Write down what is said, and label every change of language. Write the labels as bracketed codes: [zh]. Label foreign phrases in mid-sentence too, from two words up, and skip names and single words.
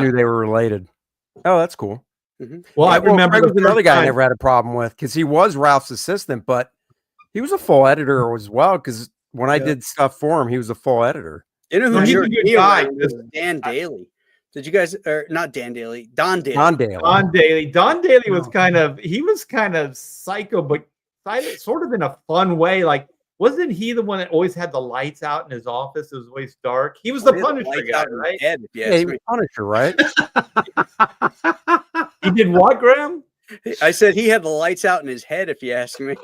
[en] knew they were related. Oh, that's cool. Well, I remember Craig the was another first guy I time- never had a problem with because he was Ralph's assistant, but he was a full editor as well. Because when I Yeah. did stuff for him, he was a full editor. You know No, who he's a jerked good me guy, around was Dan Daly. Did you guys, or not Dan Daly, Don Daly? Don Daly. Don Daly. Don Daly was kind of psycho, but sort of in a fun way. Like, wasn't he the one that always had the lights out in his office? It was always dark. He was the He had Punisher lights guy, out in his right? head, if you Yeah, ask he me. was Punisher, right? He did what, Graham? I said he had the lights out in his head, if you ask me.